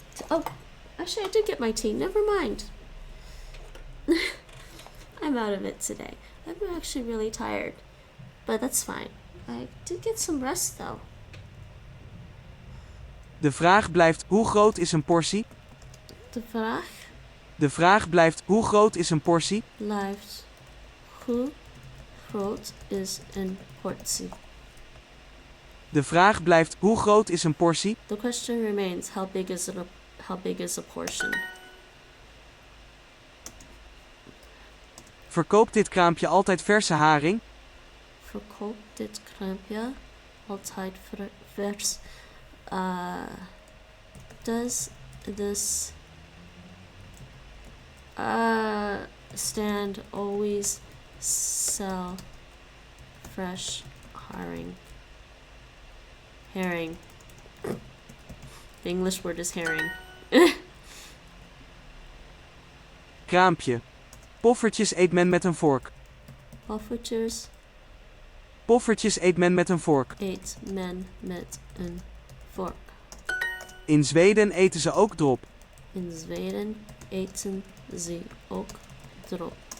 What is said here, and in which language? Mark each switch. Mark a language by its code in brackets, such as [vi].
[en] Oh, actually I did get my tea. Never mind. I'm out of it today. I'm actually really tired. But that's fine. I did get some rest though. [nl] De vraag blijft, hoe groot is een portie? De vraag blijft, hoe groot is een portie? blijft, hoe groot is een portie? De vraag blijft, hoe groot is een portie? [en] The question remains, how big is a portion? Verkoopt dit kraampje altijd verse haring? Verkoopt dit kraampje altijd vers? Does this stand always sell fresh herring? Herring. The English word is herring. [nl] Kraampje. Poffertjes eet men met een vork. Poffertjes eet men met een vork. Eet men met een vork. In Zweden eten ze ook drop. In Zweden eten ze ook drop.